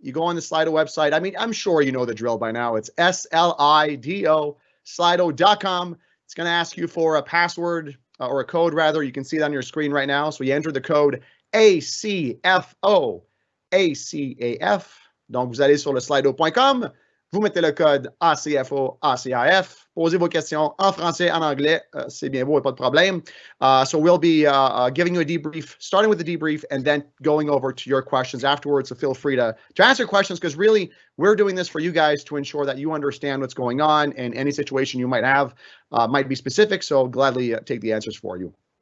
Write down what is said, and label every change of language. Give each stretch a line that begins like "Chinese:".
English: You go on the Slido website. I mean, I'm sure you know the drill by now. It's SLIDO, Slido.com. It's going to ask you for a password or a code, rather. You can see it on your screen right now. So you enter the code ACFO-ACAF.
French: Donc, vous allez sur le slido.com, vous mettez le code ACFO-ACAF, posez vos questions en français, en anglais, c'est bien beau, pas de problème.
English: So we'll be giving you a debrief, starting with the debrief, and then going over to your questions afterwards. So feel free to answer questions, because really, we're doing this for you guys to ensure that you understand what's going on, and any situation you might have might be specific, so gladly take the answers for you.